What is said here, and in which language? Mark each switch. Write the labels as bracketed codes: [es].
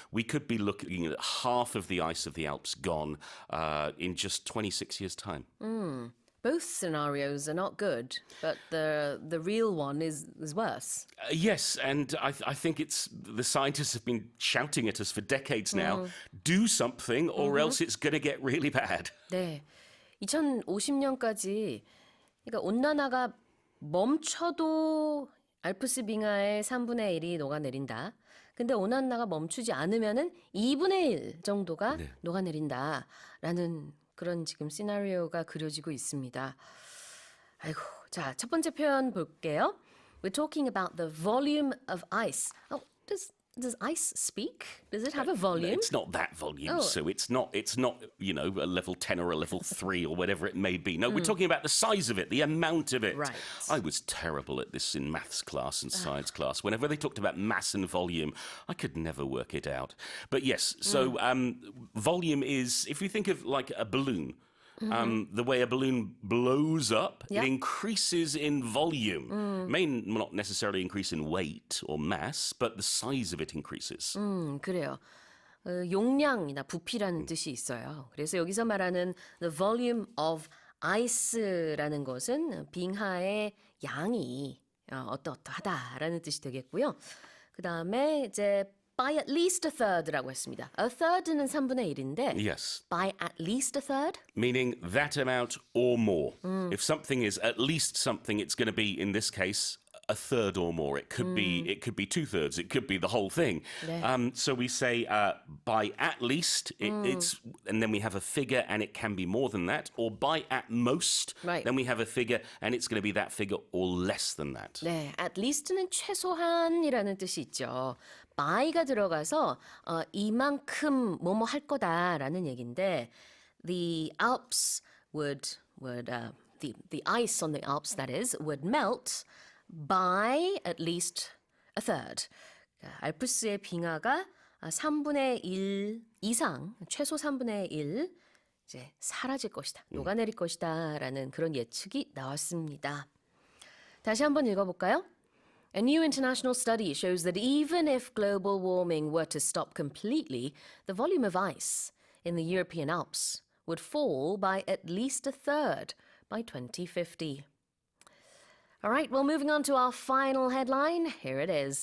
[en] We could be looking at half of the ice of the Alps gone in just 26 years' time. Both scenarios are not good, but the real one is worse. Yes, and I think the scientists have been shouting at us for decades now, do something or else it's going to get really bad. [ko] 네, 2050년까지 그러니까 온난화가 멈춰도 알프스 빙하의 3분의 1이 녹아내린다. 근데 온난화가 멈추지 않으면은 2분의 1 정도가 녹아내린다라는 그런 지금 시나리오가 그려지고 있습니다. 아이고, 자, 첫 번째 표현 볼게요. [en] We're talking about the volume of ice. Oh, does ice speak? Does it have a volume? It's not that volume, so it's not a level 10 or a level 3 or whatever it may be. No, we're talking about the size of it, the amount of it. Right. I was terrible at this in maths class and science class. Whenever they talked about mass and volume, I could never work it out. But yes, so volume is, if you think of like a balloon, the way a balloon blows up, it increases in volume. May not necessarily increase in weight or mass, but the size of it increases. [ko] 그래요. 용량이나 부피라는 뜻이 있어요. 그래서 여기서 말하는 [en] the volume of ice [ko] 라는 것은 빙하의 양이 어떠하다라는 뜻이 되겠고요. 그 다음에 이제 [en] by at least a third [ko] 라고 했습니다. [en] A third [ko] 는 3분의 1인데 [en] Yes. by at least a third? Meaning that amount or more. If something is at least something, it's going to be, in this case, a third or more. It could be 2/3. It could be the whole thing. [ko] 네. [en] So we say by at least, it's, and then we have a figure, and it can be more than that. Or by at most, Right. then we have a figure, and it's going to be that figure or less than that. [ko] 네, at least는 최소한이라는 뜻이 있죠. by가 들어가서 이만큼 뭐뭐 할 거다라는 얘기인데 [en] the Alps the ice on the Alps that is would melt by at least a third. [ko] 알프스의 빙하가 3분의 1 이상, 최소 3분의 1 이제 사라질 것이다. 녹아내릴 것이다라는 그런 예측이 나왔습니다. 다시 한번 읽어볼까요? [en] A new international study shows that even if global warming were to stop completely, the volume of ice in the European Alps would fall by at least a third by 2050. All right, well, moving on to our final headline. Here it is.